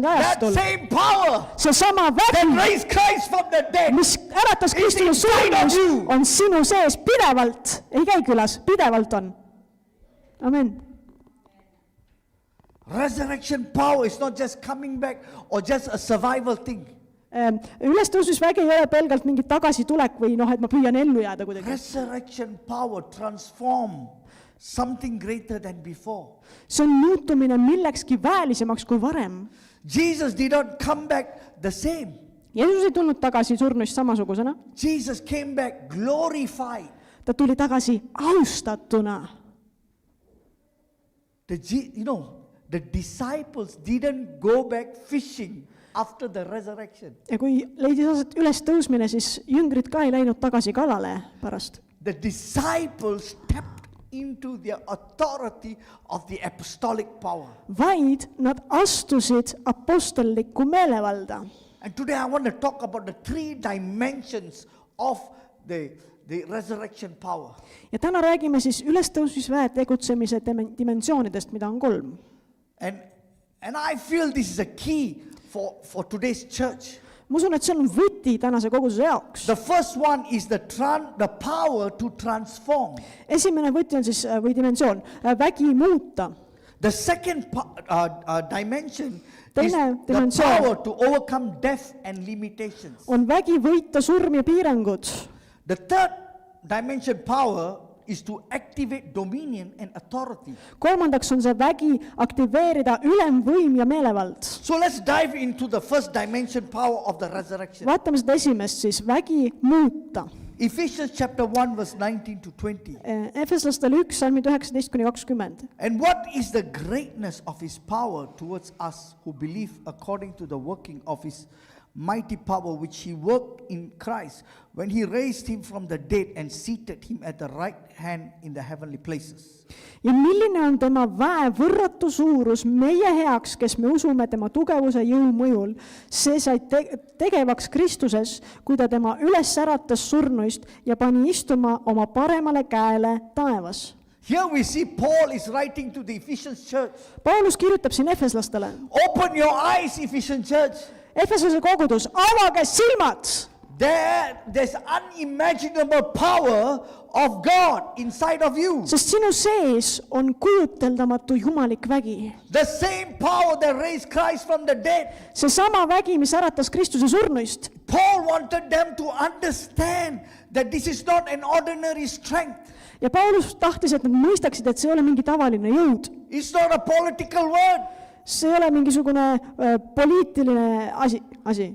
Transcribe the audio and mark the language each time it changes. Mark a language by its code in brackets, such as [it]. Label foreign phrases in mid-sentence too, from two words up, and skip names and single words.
[en] that [et] ajastul [en] same power [et] seesama [en] that [et] vägi, [en] raised Christ from the dead, [et] mis äratas Kristuse surnust, on sinu sees pidevalt, ei käi külas, pidevalt on. [en] Amen. resurrection power is not just coming back or just a survival thing. [et] Ülestõusmisvägi ei ole pelgalt mingi tagasitulek või et ma püüan ellu jääda kuidagi. [en] Resurrection power transform something greater than before. [et] See on muutumine millekski väelisemaks kui varem. [en] Jesus did not come back the same. [et] Jeesus ei tulnud tagasi surnust samasugusena. [en] Jesus came back glorified. [et] Ta tuli tagasi austatuna. [en] The disciples didn't go back fishing after the resurrection. [et] Ja kui leidis aset ülestõusmine, siis jüngrid ka ei läinud tagasi kalale pärast. [en] The disciples stepped into the authority of the apostolic power. [et] Vaid nad astusid apostellikku meelevalda. [en] And today I want to talk about the 3 dimensions of the resurrection power. [et] Ja täna räägime siis ülestõusmisväe tegutsemise dimensioonidest, mida on 3. [en] And And I feel this is a key for today's church. [et] ma usun, et see on võti tänase koguduse jaoks. [en] The first one is the power to transform. [et] Esimene võti on siis või dimensioon, vägi muuta. [en] The second dimension is [et] Teine [en] the [et] dimensioon [en] power to overcome death and limitations. [et] on vägi võita surm ja piirangud. [en] The third dimension power is to activate dominion and authority. [et] Kolmandaks on see vägi aktiveerida ülemvõim ja meelevald. [en] So let's dive into the first dimension power of the resurrection. [et] Vaatame seda esimest siis, vägi muuta. [en] Ephesians chapter 1 verse 19 to 20. [et] Efeslastel 1, salmid 19-20. [en] And what is the greatness of his power towards us who believe according to the working of his mighty power which he worked in Christ when he raised him from the dead and seated him at the right hand in the heavenly places. [et] Ja milline on tema väe võrratu suurus meie heaks, kes me usume tema tugevuse jõu mõjul. See sai tegevaks Kristuses, kui ta tema üles äratas surnuist ja pani istuma oma paremale käele taevas. [en] Here we see Paul is writing to the Ephesians church. [et] Paulus kirjutab siin efeslastele. [en] Open your eyes, Ephesian church. [et] Efesose kogudus, avage silmad! [en] There's unimaginable power of God inside of you. [et] Sest sinu sees on kujuteldamatu jumalik vägi. [en] The same power that raised Christ from the dead. [et] See sama vägi, mis äratas Kristuse surnuist. [en] Paul wanted them to understand that this is not an ordinary strength. [et] Ja Paulus tahtis, et nad mõistaksid, et see ei ole mingi tavaline jõud. [en] It's not a political word. [et] See ei ole mingisugune poliitiline asi.